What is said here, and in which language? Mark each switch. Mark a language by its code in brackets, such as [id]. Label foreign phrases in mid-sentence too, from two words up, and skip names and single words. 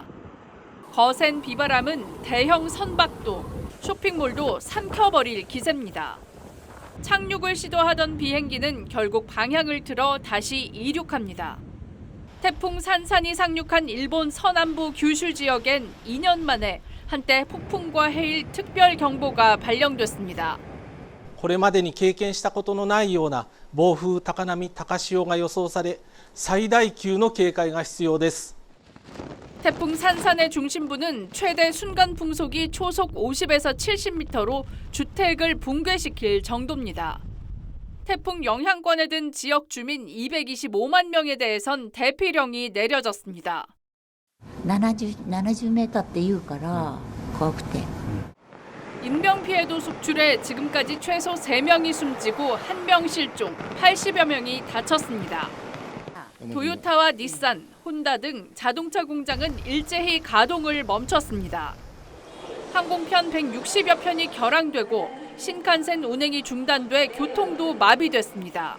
[ko] 거센 비바람은 대형 선박도, 쇼핑몰도 삼켜버릴 기세입니다. 착륙을 시도하던 비행기는 결국 방향을 틀어 다시 이륙합니다. 태풍 산산이 상륙한 일본 서남부 규슈 지역엔 2년 만에 한때 폭풍과 해일 특별 경보가 발령됐습니다. [ja] これまでに経験したことのないような暴風、高波、高潮が予想され、最大級の警戒が必要です。 [ko] 태풍 산산의 중심부는 최대 순간 풍속이 초속 50에서 70m로 주택을 붕괴시킬 정도입니다. 태풍 영향권에 든 지역 주민 225만 명에 대해선 대피령이 내려졌습니다. [ja] 70mって言うから怖くて。 [ko] 인명피해도 속출해 지금까지 최소 3명이 숨지고 1명 실종, 80여 명이 다쳤습니다. 도요타와 닛산, 혼다 등 자동차 공장은 일제히 가동을 멈췄습니다. 항공편 160여 편이 결항되고 신칸센 운행이 중단돼 교통도 마비됐습니다.